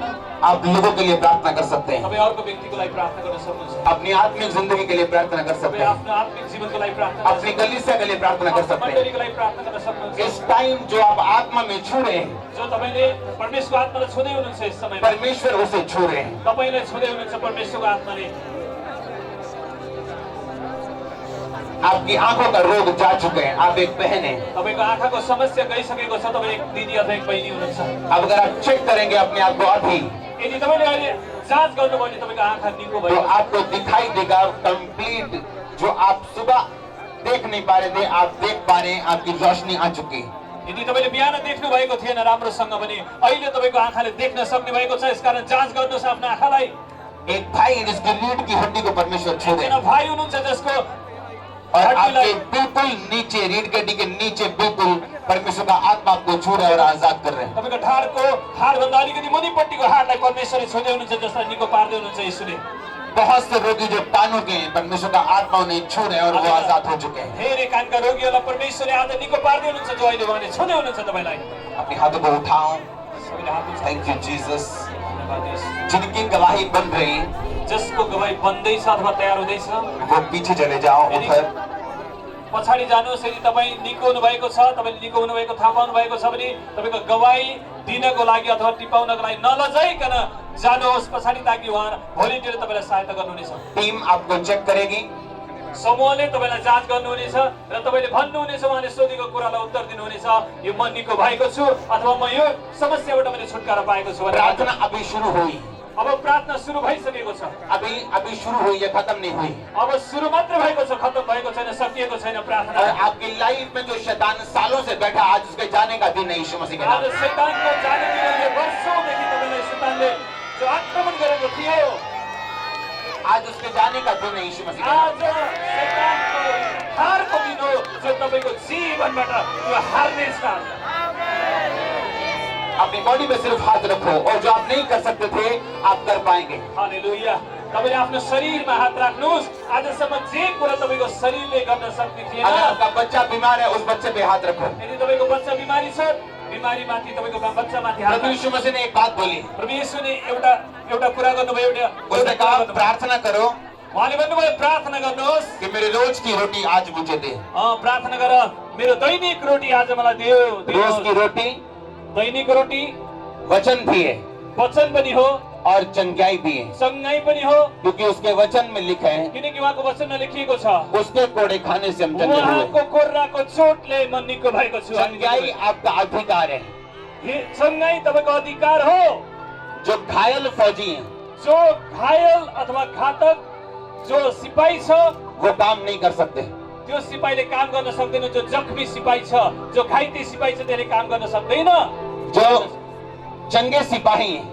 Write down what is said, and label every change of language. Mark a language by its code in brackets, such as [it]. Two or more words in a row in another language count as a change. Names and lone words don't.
[hi] आप लोगों के लिए प्रार्थना कर सकते हैं, [ne] तपाईँ अर्को व्यक्तिको लागि प्रार्थना गर्न सक्नुहुन्छ, [hi] अपनी आत्मिक जिंदगी के लिए प्रार्थना कर सकते [ne] तपाईँ [hi] हैं, [ne] आफ्नो आत्मिक जीवनको लागि प्रार्थना [hi] अपनी कलीसिया के लिए प्रार्थना कर सकते हैं। [ne] मण्डलीको लागि प्रार्थना गर्न सक्नुहुन्छ। [hi] इस टाइम जो आप आत्मा में छू रहे हैं, [ne] जो तपाईले परमेश्वरको आत्मालाई छुँदै हुनुहुन्छ, यस समयमा [hi] परमेश्वर उसे छू रहे हैं। [ne] तपाईले छुँदै हुनुहुन्छ परमेश्वरको आत्माले। [hi] आपकी आंखों का रोग जा चुके हैं, आप एक बहन हैं। [ne] तपाईको आँखाको समस्या गइसकेको छ, तपाईँ एक दिदी अथवा एक बहिनी हुनुहुन्छ। [hi] अब अगर आप चेक करेंगे अपने आप को अभी, [ne] यदि तपाईले अहिले जाँच गर्नुभयो भने तपाईको आँखा निको [hi] तो [ne] भयो, [hi] आपको दिखाई देगा कंप्लीट, जो आप सुबह देख नहीं पा रहे थे आप देख पा रहे हैं, आपकी रोशनी आ चुकी है। [ne] यदि तपाईले बिहान देख्नु भएको थिएन राम्रोसँग भने अहिले तपाईको आँखाले देख्न सक्ने भएको छ। यसकारण जाँच गर्नुहोस् आफ्नो आँखालाई। [hi] एक भाई है जिसकी रीढ़ की हड्डी को परमेश्वर छू रहे [ne] एकजना [hi] हैं, [ne] भाइ हुनुहुन्छ जसको [hi] और आपके [ne] हड्डीलाई [hi] बिल्कुल नीचे, रीढ़ की हड्डी के नीचे बिल्कुल परमेश्वर का आत्मा आपको छू रहा है और आजाद कर रहे हैं। [ne] तपाईको ढाडको हाडभन्दा अलिकति मुनिपट्टिको हाडलाई परमेश्वरले छुँदै हुनुहुन्छ, जसलाई निको पार्दै हुनुहुन्छ यीशुले। [hi] बहुत से रोगी जो कानों के हैं, परमेश्वर का आत्मा उन्हें छू रहे हैं और वो आजाद हो चुके हैं। [ne] धेरै कानका रोगीहरूलाई परमेश्वरले आज निको पार्दै हुनुहुन्छ, जो अहिले उहाँले छुँदै हुनुहुन्छ तपाईँलाई। [hi] अपने हाथों को उठाओ। [ne] सबैले हात उठाउँ। [en] thank you Jesus. [ne] धन्यवाद येशू। [hi] जिनकी गवाही बन रही, [ne] जसको गवाई बन्दैछ अथवा तयार हुँदैछ, [hi] वो पीछे चले जाओ, उधर। [ne] पछाडि जानुहोस्। यदि तपाईँ निको हुनुभएको छ, तपाईँले निको हुनुभएको थाहा पाउनु भएको छ भने तपाईँको गवाई दिनको लागि अथवा टिपाउनको लागि नलजाइकन जानुहोस् पछाडि, ताकि उहाँ भोलिन्टियरले तपाईँलाई सहायता गर्नुहुनेछ। [hi] टीम आपको चेक करेगी, [ne] समूहले तपाईँलाई जाँच गर्नुहुनेछ र तपाईँले भन्नुहुनेछ, उहाँले सोधेको कुरालाई उत्तर दिनुहुनेछ, यो म निको भएको छु अथवा म यो समस्याबाट मैले छुटकारा पाएको छु भनेर। [hi] प्रार्थना अभी शुरू हुई, [ne] अब प्रार्थना सुरु भइसकेको छ। [hi] अभी शुरू हुई है, खत्म नहीं हुई। [ne] अब सुरु मात्र भएको छ, खत्म भएको छैन, सकिएको छैन प्रार्थना। [hi] और आपकी लाइफ में जो शैतान सालों से बैठा, आज उसके जाने का दिन है यीशु मसीह के नाम [ne] आज [hi] में। [ne] शैतानको जाने दिनले वर्षौँदेखि तपाईँलाई शैतानले जो आक्रमण गरेको थियो, [hi] आज उसके जाने का दिन है यीशु मसीह के नाम [ne] आज शैतानको हारको दिन हो, जो तपाईँको जीवनबाट त्यो हार्नेछ। [hi] अपनी बॉडी में सिर्फ हाथ रखो, और जो आप नहीं कर सकते थे आप कर पाएंगे। हालेलुया। [ne] तपाईले आफ्नो शरीरमा हात राख्नुहोस्। आजसम्म जे कुरा तपाईको शरीरले गर्न सक्ने थिएन, [hi] अगर आपका बच्चा बीमार है, उस बच्चे पे हाथ रखो। [ne] यदि तपाईको बच्चा बिमारी छ, बिमारीमाथि तपाईँको बच्चामाथि हात [hi] प्रभु यीशु मसीह ने एक बात बोली, [ne] प्रभु येशूले एउटा कुरा गर्नुभयो। [hi] उसने कहा प्रार्थना करो [ne] उहाँले भन्नुभयो प्रार्थना गर्नुहोस् [hi] कि मेरे रोज की रोटी आज मुझे दे। [ne] प्रार्थना गर, मेरो दैनिक रोटी आज मलाई दियो। [hi] रोज की रोटी [ne] दैनिक रोटी [hi] वचन भी है [ne] वचन पनि हो [hi] और चंगाई भी है, [ne] सँगै पनि हो, [hi] क्योंकि उसके वचन में लिखा है [ne] किनकि उहाँको वचनमा लेखिएको छ, [hi] उसके कोड़े खाने से हम चंगे हुए। [ne] उहाँको कोर्राको चोटले म निको भएको छु। [hi] चंगाई आपका अधिकार है। [ne] सँगै तपाईँको अधिकार हो। [hi] जो घायल फौजी हैं, [ne] जो घायल अथवा घातक जो सिपाही छ, [hi] वो काम नहीं कर सकते। [ne] त्यो सिपाहीले काम गर्न सक्दैन। जो जख्मी सिपाही छ, जो घाइते सिपाही छ, त्यसले काम गर्न सक्दैन। [hi] जो चंगे सिपाही हैं,